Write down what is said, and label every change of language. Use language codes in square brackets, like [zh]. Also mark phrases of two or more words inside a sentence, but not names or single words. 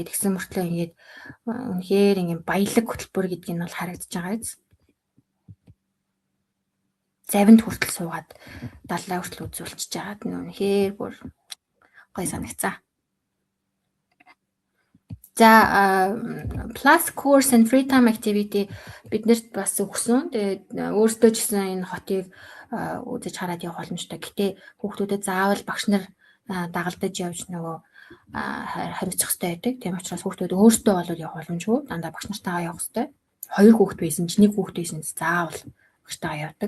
[mn] Тэгсэн мөртлөө ингээд үнэхээр ингээд баялаг хөтөлбөр гэдгийг нь бол харагдаж байгаа биз. Завинд хүртэл суугаад далаа хүртэл үзүүлчихэж байгаад нь үнэхээр бүр гоё санагцаа. [en] За plus course and free time activity [mn] биднэрт бас өгсөн. Тэгээд өөртөө ч гэсэн энэ хотыг үзэж хараад явах боломжтой. Гэтэ хүүхдүүдэд заавал багш нар дагалдаж явж нөгөө хариуцах хэрэгтэй байдаг. Тийм учраас хүүхдүүд өөртөө болоод явах боломжгүй. Дандаа багш нартайгаа явах хэрэгтэй. 2 хүүхэд байсан ч 1 хүүхэд байсан ч заавал багштайгаа явдаг.